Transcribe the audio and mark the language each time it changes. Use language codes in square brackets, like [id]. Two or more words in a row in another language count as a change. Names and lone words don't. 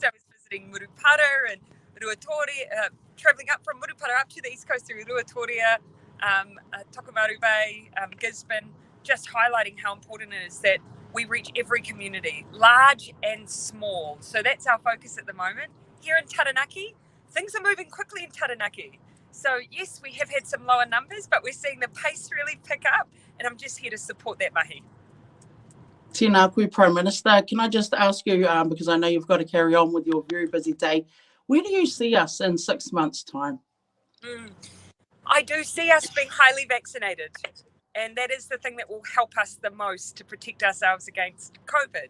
[en] I was visiting Murupara and Ruatoria, travelling up from Murupara up to the East Coast through Ruatoria, Tokomaru Bay, Gisborne, just highlighting how important it is that we reach every community, large and small. So that's our focus at the moment. Here in Taranaki, things are moving quickly in Taranaki. So yes, we have had some lower numbers, but we're seeing the pace really pick up, and I'm just here to support that mahi. [mi] Tēnā koe, [en] Prime Minister. Can I just ask you, because I know you've got to carry on with your very busy day, where do you see us in 6 months' time? I do see us being highly vaccinated. And that is the thing that will help us the most to protect ourselves against COVID.